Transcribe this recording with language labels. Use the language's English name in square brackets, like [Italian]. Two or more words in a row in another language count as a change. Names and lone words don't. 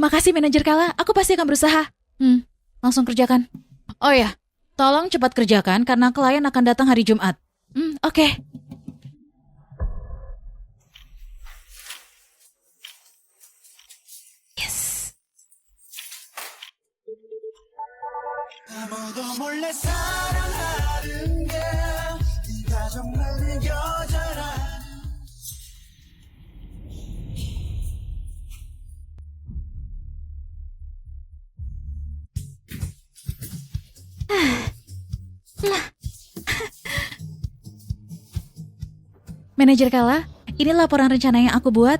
[Indonesian] Makasih manajer Kala, aku pasti akan berusaha. Langsung kerjakan. Oh ya, tolong cepat kerjakan karena klien akan datang hari Jumat. Oke. Yes. [Korean] 아무도 몰래 사랑하는 게 네가 정말 느껴져라. [Indonesian] Manajer Kala, ini laporan rencana yang aku buat.